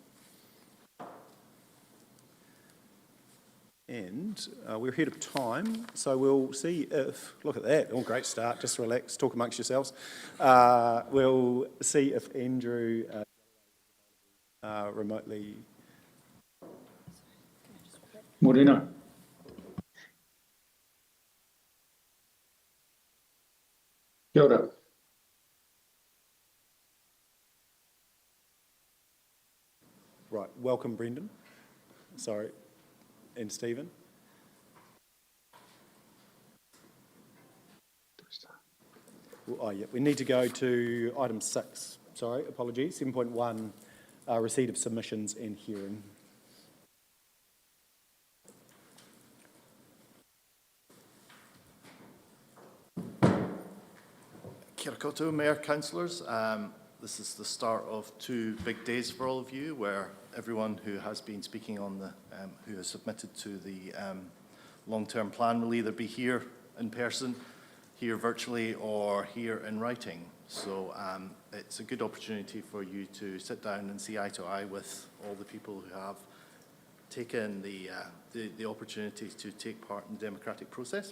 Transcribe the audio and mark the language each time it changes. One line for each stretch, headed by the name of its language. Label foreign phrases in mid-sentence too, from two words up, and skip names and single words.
English: And we're ahead of time, so we'll see if, look at that, oh, great start, just relax, talk amongst yourselves. We'll see if Andrew remotely.
Māori: Morena. Kia ora.
English: Right, welcome Brendan, sorry, and Stephen. Oh yeah, we need to go to item 6, sorry, apologies, 7.1, receipt of submissions and hearing.
Māori: Kia ora koutou,
English: Mayor, Councillors. This is the start of 2 big days for all of you, where everyone who has been speaking on the, who has submitted to the long-term plan will either be here in person, here virtually, or here in writing. So it's a good opportunity for you to sit down and see eye to eye with all the people who have taken the opportunity to take part in the democratic process.